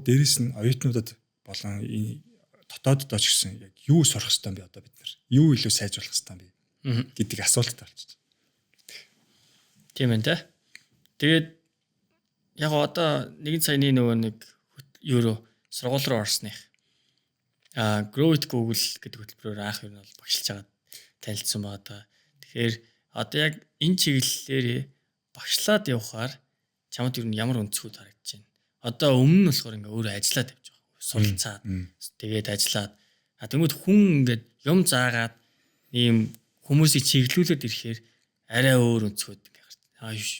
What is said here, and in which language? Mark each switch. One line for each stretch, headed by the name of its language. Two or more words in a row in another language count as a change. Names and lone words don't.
Mongolian: Дээрээс нь оюутнуудад болон дотооддоо ч гэсэн яг юу сурах хэрэгтэй юм бэ одоо бид нар? Юу илүү сайжруулах хэрэгтэй юм бэ? гэдэг асуулттай болчих. Тийм ээ те. Тэгээд яг одоо нэгэн саяны нөгөө нэг юу сургууль руу орсных. Grow with Google гэдэг хөтөлбөрөөр анх юу нь бол багшилж байгаа танилцсан байгаа даа. Тэгэхээр одоо яг энэ чиглэлээр багшлаад явхаар чамд юу нь ямар өнцгүүд харагдаж байна. Одоо өмнө нь болохоор ингээ өөрөө ажиллаад явж байгаа. Суралцаад тэгээд ажиллаад тэгмэд хүн ингээд юм заагаад ийм хүмүүсийг чиглүүлээд ирэхээр арай өөр өнцгүүд ингээ гарч.